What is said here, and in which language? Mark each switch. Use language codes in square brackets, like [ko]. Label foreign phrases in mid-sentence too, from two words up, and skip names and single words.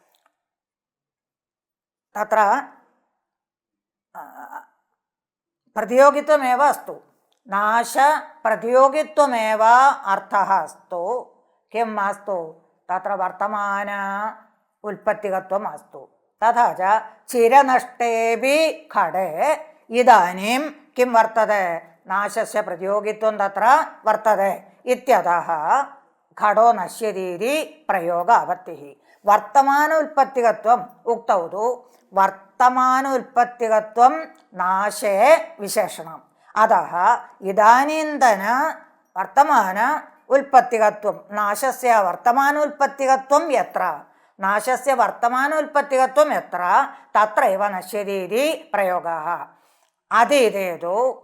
[sa] തത്ര പ്രതിയോഗിത്വമേവ അസ്തു, നാശ പ്രതിയോഗിത്വമേവ അർത്ഥഃ അസ്തു. കിം മാസ്തു? തത്ര വർത്തമാന ഉൽപ്പത്തികത്വം അസ്തു. തഥാ ച ചിരനഷ്ടേപി ഘടേ ഇദാനീം किं वर्तते नाशस्य प्रतियोगित्वं तत्र वर्तते इत्यतः घटो नश्यतीति प्रयोग आपत्तिः वर्तमान उत्पत्तिकत्वम् उक्तौ तु वर्तमान उत्पत्तिकत्वं नाशे विशेषणम् अतः इदानीन्तन वर्तमान उत्पत्तिकत्वं नाशस्य वर्तमानोत्पत्तिकत्वं यत्र नाशस्य वर्तमानोत्पत्तिकत्वं यत्र तत्रैव नश्यति इति प्रयोगः अतीते तु